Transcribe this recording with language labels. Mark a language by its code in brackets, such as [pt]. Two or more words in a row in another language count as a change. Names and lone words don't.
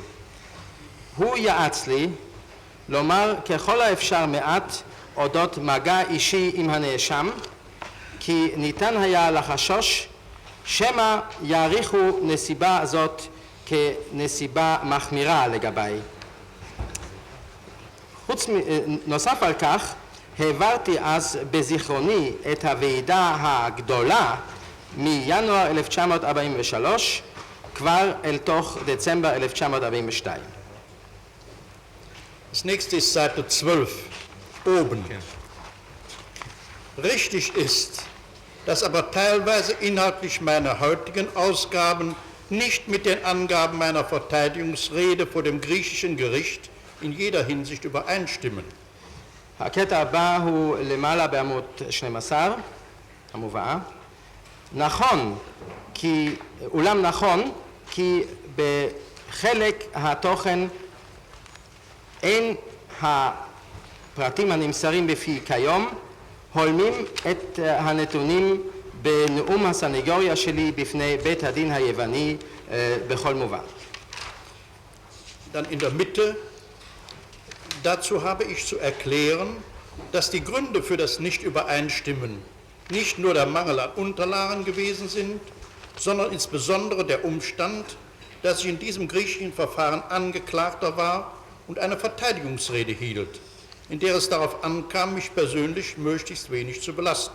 [he] הוא יעץ לי לומר ככל האפשר מעט אודות מגע אישי עם הנאשם, כי ניתן היה לחשוש שמא יעריכו נסיבה זאת כנסיבה מחמירה לגביי. נוסף על כך, העברתי אז בזיכרוני את הוועידה הגדולה מינואר 1943 כבר אל תוך דצמבר 1942. [de] Das nächste ist Seite 12, oben. Richtig ist, dass aber teilweise inhaltlich meine heutigen Ausgaben nicht mit den Angaben meiner Verteidigungsrede vor dem griechischen Gericht in jeder Hinsicht übereinstimmen. [he] הקטע הבא הוא למעלה בעמוד 12, המובאה. נכון, אולם נכון, כי בחלק התוכן אין הפרטים הנמסרים בפי כיום הולמים את הנתונים בנאום הסניגוריה שלי בפני בית הדין היווני בכל מובן. [de] Dann in der Mitte, dazu habe ich zu erklären, dass die Gründe für das Nicht-Übereinstimmen nicht nur der Mangel an Unterlagen gewesen sind, sondern insbesondere der Umstand, dass ich in diesem griechischen Verfahren Angeklagter war und eine Verteidigungsrede hielt, in der es darauf ankam, mich persönlich möglichst wenig zu belasten.